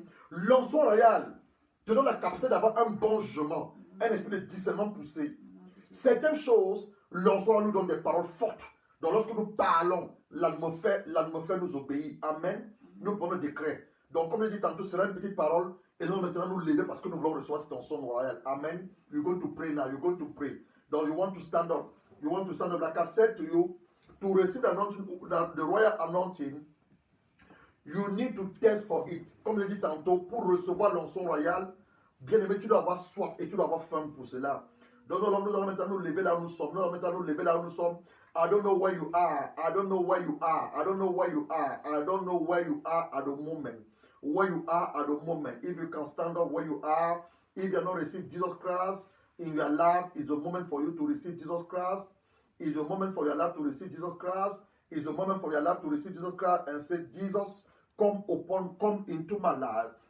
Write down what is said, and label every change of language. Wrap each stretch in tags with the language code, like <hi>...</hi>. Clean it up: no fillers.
<fr>L'onction royale te donne la capacité d'avoir un bon jugement, un esprit de discernement poussé. Certaines choses, l'onction nous donne des paroles fortes. Donc lorsque nous parlons, l'atmosphère nous obéit. Amen. Nous prenons des décrets. Donc comme je dis tantôt, ce sera une petite parole et nous maintenant nous lever parce que nous voulons recevoir cette onction royale.</fr> <en>Amen. You're going to pray now. You're going to pray.</en> <fr>Donc</fr> <en>you want to stand up. You want to stand up, like I said to you, to receive the anointing, the royal anointing, you need to test for it.</en> <fr>Comme je l'ai dit tantôt, pour recevoir l'onction royale, bien aimé, tu dois avoir soif et tu dois avoir faim pour cela. Donc nous allons maintenant nous lever là où nous sommes. Nous allons maintenant nous lever là où nous sommes.</fr> <en>I don't know where you are. I don't know where you are. I don't know where you are. I don't know where you are at the moment. Where you are at the moment. If you can stand up where you are, if you have not received Jesus Christ in your life, is the moment for you to receive Jesus Christ. Is the moment for your life to receive Jesus Christ. Is the moment for your life to receive Jesus Christ and say, Jesus, come into my life.</en>